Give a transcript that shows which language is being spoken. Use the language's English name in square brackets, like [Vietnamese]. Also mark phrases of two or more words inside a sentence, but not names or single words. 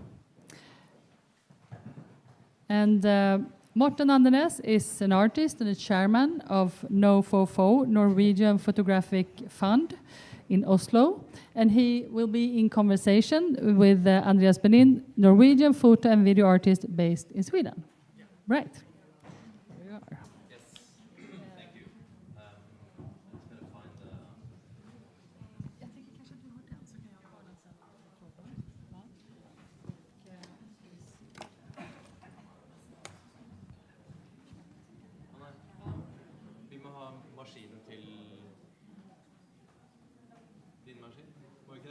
[English] And Morten Andenæs is an artist and a chairman of NOFOFO, Norwegian Photographic Fund, in Oslo. And he will be in conversation with Andreas Bennin, Norwegian photo and video artist based in Sweden. Yeah. Right. Here we are. Yes. Thank you. I'm just going to find the... [Norwegian] Vi må ha maskinen til din maskin, må vi ikke det?